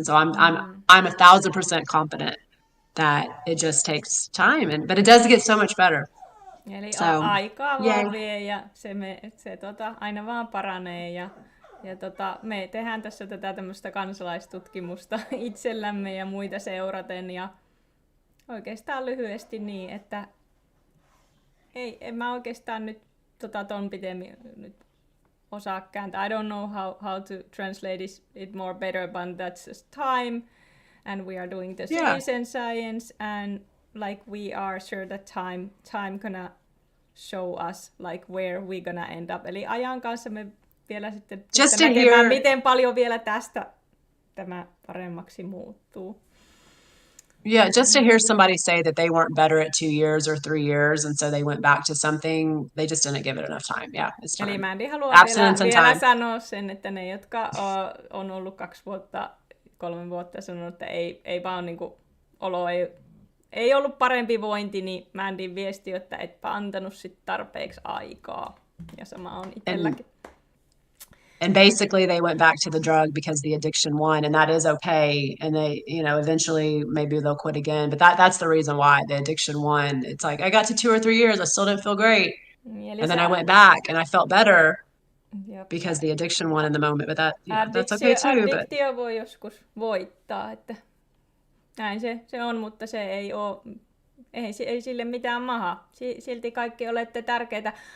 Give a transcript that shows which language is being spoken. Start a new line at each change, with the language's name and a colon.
English: And so I'm 1,000% confident that it just takes time, but it does get so much better.
Finnish: Eli aikaa vaan vie, ja se aina vaan paranee, ja me tehdään tässä tätä tämmöistä kansalaistutkimusta itsellämme ja muita seuraten, ja oikeastaan lyhyesti niin, että en mä oikeastaan nyt ton pitemmin nyt osaa kääntää.
English: I don't know how to translate it more better, but that's just time, and we are doing the citizen science, and like we are sure that time gonna show us like where we gonna end up.
Finnish: Eli ajan kanssa me vielä sitten näkemään, miten paljon vielä tästä tämä paremmaksi muuttuu.
English: Yeah, just to hear somebody say that they weren't better at 2 years or 3 years, and so they went back to something, they just didn't give it enough time. Yeah, it's time.
Finnish: Eli Mandy haluaa vielä sanoa sen, että ne, jotka on ollut 2 vuotta, 3 vuotta sanonut, että ei vaan niinku olo ei ollut parempi vointi, niin Mandyn viesti, että etpä antanut sit tarpeeksi aikaa. Ja sama on itselläkin.
English: And basically they went back to the drug because the addiction won, and that is okay. And they, eventually maybe they'll quit again. But that's the reason why the addiction won. It's like, I got to 2 or 3 years, I still didn't feel great. And then I went back and I felt better because the addiction won in the moment. But that's okay too.
Finnish: Addiktio voi joskus voittaa, että näin se on, mutta se ei sille mitään maha. Silti kaikki olette tärkeitä.